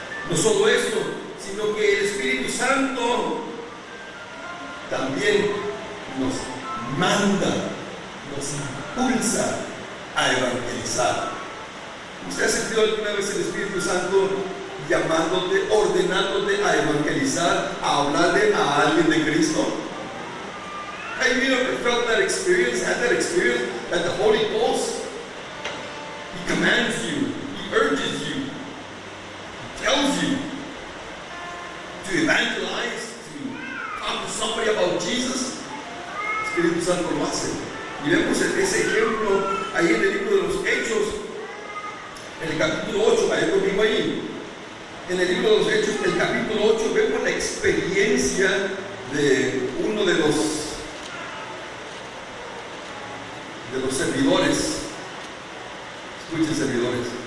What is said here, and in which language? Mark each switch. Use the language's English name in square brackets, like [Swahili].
[Spanish] No solo esto, sino que el Espíritu Santo también nos manda, nos impulsa a evangelizar. ¿Usted ha sentido alguna vez el Espíritu Santo llamándote, ordenándote a evangelizar, a hablarle a alguien de Cristo? [English] Have you ever felt that experience, had that experience that the Holy Ghost, He commands you, He urges you, He tells you to evangelize, to talk to somebody about Jesus? [Spanish] El Espíritu Santo lo hace. Y vemos ese ejemplo ahí en el libro de los Hechos, en el capítulo 8, vaya conmigo ahí. En el libro de los Hechos, el capítulo 8, vemos la experiencia de uno de los servidores. Escuchen, servidores.